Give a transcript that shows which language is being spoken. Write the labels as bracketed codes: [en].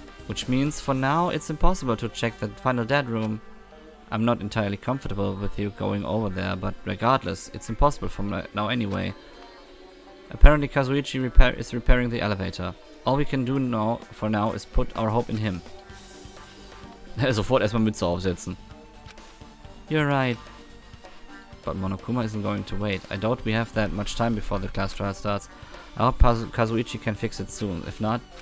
[en] Which means, for now, it's impossible to check the final dead room. I'm not entirely comfortable with you going over there, but regardless, it's impossible from now anyway. Apparently Kazuichi is repairing the elevator. All we can do now, for now, is put our hope in him. [de] Sofort erstmal Mütze aufsetzen. [en] You're right. But Monokuma isn't going to wait. I doubt we have that much time before the class trial starts. I hope Kazuichi can fix it soon. If not...